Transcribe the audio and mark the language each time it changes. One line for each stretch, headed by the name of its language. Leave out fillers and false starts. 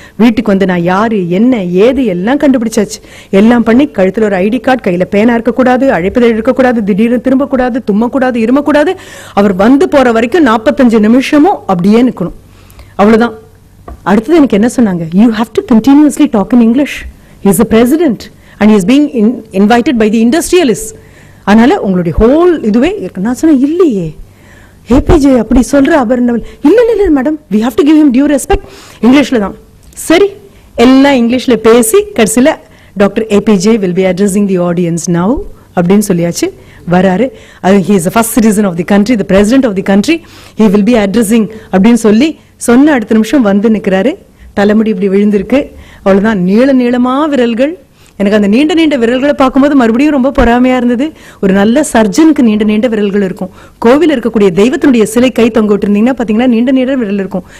Tamil: வீட்டுக்கு வந்து நான் யாரு என்ன ஏது எல்லாம் கண்டுபிடிச்சாச்சு. எல்லாம் பண்ணி கழுத்துல ஒரு ஐடி கார்டு, கையில பேனா இருக்கக்கூடாது, அழைப்புதல் இருக்கக்கூடாது, திடீர்னு திரும்பக்கூடாது, தும்மக்கூடாது, இருமக்கூடாது. அவர் வந்து போற வரைக்கும் 45 நிமிஷமும் அப்படியே நிக்கணும், அவ்வளவுதான். அடுத்தது எனக்கு என்ன சொன்னாங்க,
English: You have to continuously talk in English. He is the president and he is being invited by the industrialists.
Tamil: அதனால உங்களுடைய ஹோல் இதுவே இருக்கு. நான் சொன்னேன் இல்லையே ஏபிஜே அப்படி சொல்ற அபர்ணவல். இல்ல இல்ல madam,
English: we have to give him due respect.
Tamil: இங்கிலீஷ்ல தான். சரி, எல்லாம் இங்கிலீஷ்ல பேசி கடைசியில doctor APJ
English: will be addressing the audience now
Tamil: அப்படின்னு சொல்லியாச்சு. வராரு.
English: He is the first citizen of the country, the president of the country. He will be addressing
Tamil: அப்படின்னு சொல்லி சொன்ன அடுத்த நிமிஷம் வந்து நிக்கிறாரு. தலைமுடி இப்படி விழுந்திருக்கு, அவ்வளவுதான். நீள நீளமா விரல்கள். எனக்கு அந்த நீண்ட நீண்ட விரல்களை பார்க்கும்போது மறுபடியும் ரொம்ப பொறாமையா இருந்தது. ஒரு நல்ல சர்ஜனுக்கு நீண்ட நீண்ட விரல்கள் இருக்கும். கோவில் இருக்கக்கூடிய தெய்வத்தினுடைய சிலை கை தொங்க விட்டுருந்தீங்கன்னா பாத்தீங்கன்னா நீண்ட நீண்ட விரல் இருக்கும்.